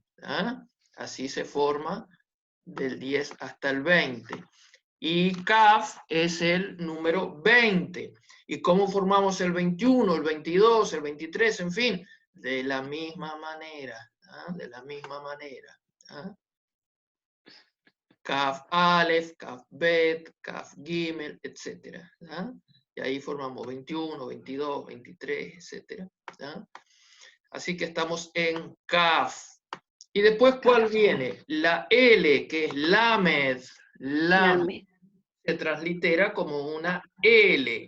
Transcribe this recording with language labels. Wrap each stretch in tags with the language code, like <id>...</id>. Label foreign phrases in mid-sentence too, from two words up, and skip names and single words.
<es>Así se forma del 10 hasta el 20. Y kaf es el número 20. ¿Y cómo formamos el 21, el 22, el 23, en fin? De la misma manera, de la misma manera.</es> <he>כף אלף כף בית כף גימל,</he> <es>etc. Y ahí formamos 21, 22, 23, etc. Así que estamos en kaf. Y después, ¿cuál viene? La L, que es lamed. Lamed. Se translitera como una L.</es>